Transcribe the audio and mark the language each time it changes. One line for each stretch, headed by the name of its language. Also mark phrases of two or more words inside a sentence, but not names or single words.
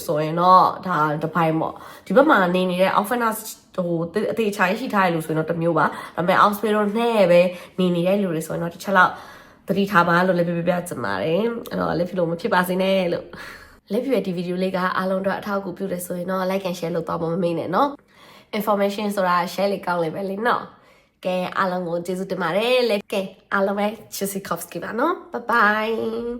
Burmese: ဆိုရင်တော့ဒါတစ်ပိုင်းပေါ့ဒီဘက်မှာနေနေတဲ့ officer ဟိုအသေးချာရှိထားရလို့ဆိုရင်တော့တစ်မျိုးပါဒါပေမဲ့ hospital နဲ့ပဲနေနေတဲ့လူတွေဆိုရင်တော့တစ်ချက်လောက်သတိထားပါလို့လည်းပြချင်ပါတယ်အဲ့တော့လက်ဖြူလို့မဖြစ်ပါစေနဲ့လို့လက်ဖြူရဲ့ဒီဗီဒီယိုလေးကအားလုံးတော့အထောက်အကူပြုတယ်ဆိုရင်တော့
English: like and share
Burmese: လုပ်တော့မမေ့နဲ့နော် information ဆိုတာ share လေးကောင်းလေးပဲလေနော်ကဲအားလုံးကိုကျေးဇူးတင်ပါတယ်လေကဲအားလုံးပဲ Chusikovsky ပါနော်
English: bye bye